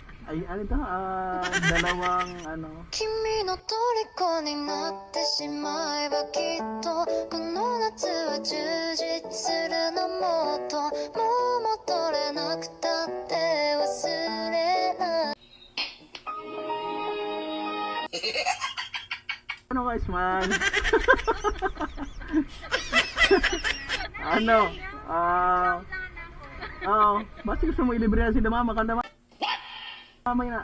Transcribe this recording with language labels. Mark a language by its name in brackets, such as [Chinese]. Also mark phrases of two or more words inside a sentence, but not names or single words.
[Filipino] ay ano ito, dalawang ano. [Japanese] 君の虜になってしまえばきっとこの夏は充実するのもっともう戻れなくたって忘れない [Filipino] Ano guys man? Ano? Basta gusto mo ilibre na si mama, kanda mamay na.